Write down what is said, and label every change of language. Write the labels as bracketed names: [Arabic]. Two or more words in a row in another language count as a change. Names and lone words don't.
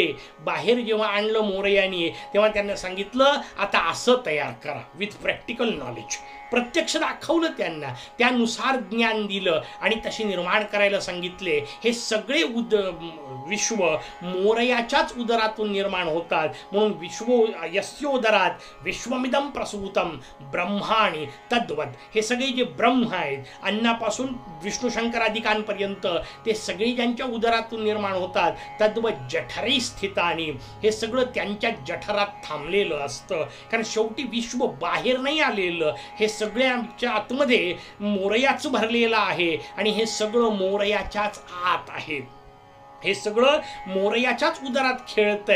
[Marathi] बाहेर जेव्हा आणलं मोरयाने, तेव्हा त्यांना सांगितलं आता असं तयार करा, [English] with practical knowledge. [Marathi] प्रत्यक्ष दाखवलं त्यांना, त्यानुसार ज्ञान दिलं आणि तशी निर्माण करायला सांगितले. हे सगळे विश्व मोरयाच्याच उदरातून निर्माण होतात. [Sanskrit] म्हणून यस्योदरात विश्वमिदं प्रसूतं ब्रह्माणि तद्वत्, [Marathi] हे सगळे जे ब्रह्म आहेत अन्नापासून विष्णू शंकरादिकांपर्यंत ते सगळे ज्यांच्या उदरातून निर्माण होतात, [Sanskrit] तद्वत् जठरे स्थितानि, [Marathi] हे सगळं त्यांच्या जठरात थांबलेलं असतं. कारण शेवटी विश्व बाहेर नाही आलेलं, हे सगळ्यांच्या आतमध्ये मोरयाच भरलेलं आहे आणि हे सगळं मोरयाच्याच आत आहे. हे सगळं मोरयाच्याच उदरात खेळतंय.